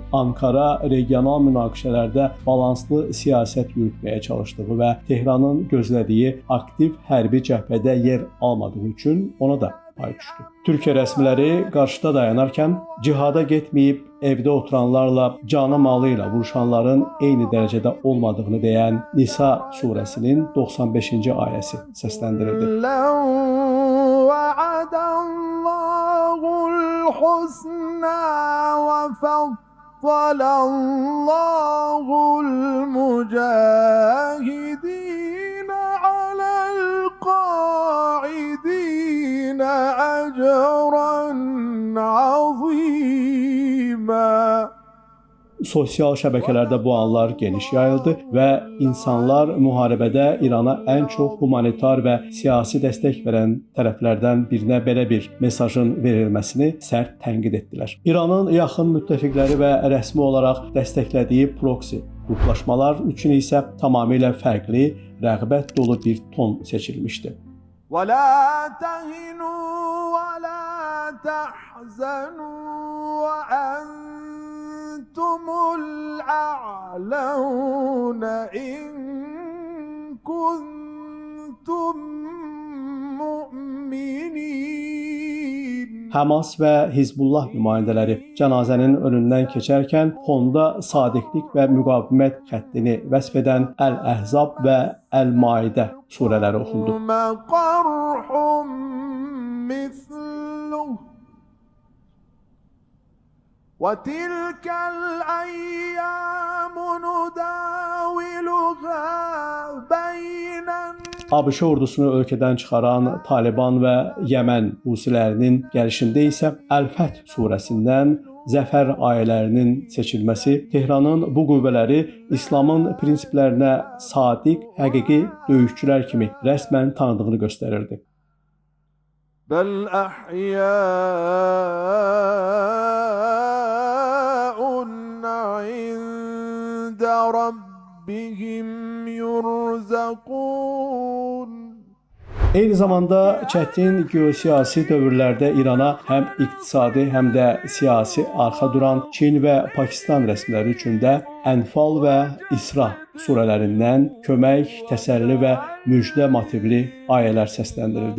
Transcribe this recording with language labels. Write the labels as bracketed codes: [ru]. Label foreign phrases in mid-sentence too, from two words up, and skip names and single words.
[az] Ankara regional münaqişələrdə balanslı siyasət yürütməyə çalışdığı və Tehranın gözlədiyi aktiv hərbi cəbhədə yer almadığı üçün ona da pay düşdü. Türkiyə rəsmiləri qarşıda dayanarkən cihada getməyib evdə oturanlarla canı malı ilə vuruşanların eyni dərəcədə olmadığını deyən Nisa surəsinin 95-ci ayəsi səsləndirildi. [ar] الحسنى وفضل الله المجاهدين على القاعدين أجرا عظيما. [az] Sosial şəbəkələrdə bu anlar geniş yayıldı və insanlar müharibədə İrana ən çox humanitar və siyasi dəstək verən tərəflərdən birinə belə bir mesajın verilməsini sərt tənqid etdilər. İranın yaxın müttəfiqləri və rəsmi olaraq dəstəklədiyi proksi qruplaşmalar üçün isə tamamilə fərqli, rəğbət dolu bir ton seçilmişdi. [ar] وَلَا تَهِنُوا وَلَا تَحْزَنُوا وَأَنْتُمُ الْأَعْلَوْنَ إِن كُنتُم مُؤْمِنِينَ. [az] Həmas və Hizbullah nümayəndələri cənazənin önündən keçərkən fonda sadiqlik və müqavimət xəttini vəsf edən Əl-Əhzab və Əl-Maidə surələri oxundu. [ar] وَتِلْكَ الْأَيَّامُ نُدَاوِلُهَا بَيْنَ [az] ABŞ ordusunu ölkədən çıxaran Taliban və Yəmən Husilərinin gəlişində isə Əl-Fəth surəsindən zəfər ayələrinin seçilməsi Tehranın bu qüvvələri İslamın prinsiplərinə sadiq, həqiqi döyüşçülər kimi rəsmən tanıdığını göstərirdi. [ar] بل أحياء عند ربهم يرزقون. [az] Eyni zamanda çətin geosiyasi dövrlərdə İrana həm iqtisadi, həm də siyasi arxa duran Çin və Pakistan rəsmiləri üçün də Ənfal və İsra surələrindən kömək, təsəlli və müjdə motivli ayələr səsləndirildi.